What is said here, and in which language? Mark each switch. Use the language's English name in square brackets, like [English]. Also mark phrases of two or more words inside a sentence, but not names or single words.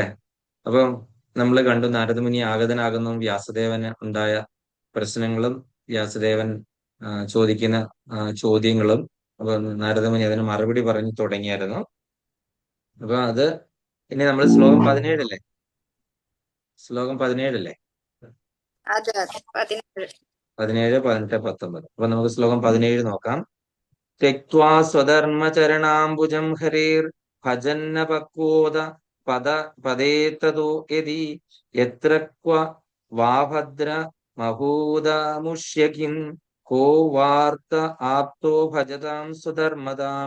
[Malayalam] അപ്പം നമ്മൾ കണ്ടു നാരദമുനി ആഗതനാകുന്നു, വ്യാസദേവന് ഉണ്ടായ പ്രശ്നങ്ങളും വ്യാസദേവൻ ചോദിക്കുന്ന ചോദ്യങ്ങളും. അപ്പൊ നാരദമുനി അതിന് മറുപടി പറഞ്ഞു തുടങ്ങിയായിരുന്നു. അപ്പൊ അത് ഇനി നമ്മൾ ശ്ലോകം 17 അല്ലേ? ശ്ലോകം 17 അല്ലേ? 17, 18, 19. അപ്പൊ നമുക്ക് ശ്ലോകം 17 നോക്കാം. [Sanskrit] त्यक्त्वा स्वधर्मचरणाम्बुजं हरेर् भजन्न पक्वोद पदेततो यदि यत्र क्व वा भद्र महूदमुष्य किं को वार्त आप्तो भजतां स्वधर्मदाम्.